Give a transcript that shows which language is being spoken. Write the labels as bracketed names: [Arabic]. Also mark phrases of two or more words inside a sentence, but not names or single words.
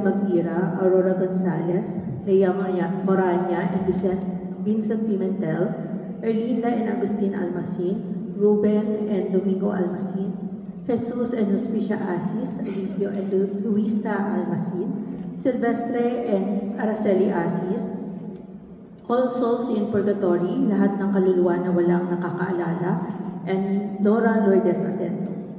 [English] Magtira, Aurora Gonzalez, Lea Moranya and Vincent Pimentel, Erlinda and Agustin Almasin, Ruben and Domingo Almasin, Jesus and Hospicia Asis, Alivio and Luisa Almasin, Silvestre and Araceli Asis, All Souls in Purgatory, [Filipino] lahat ng kaluluwa na walang nakakaalala, [English] and Dora Lourdes Atento.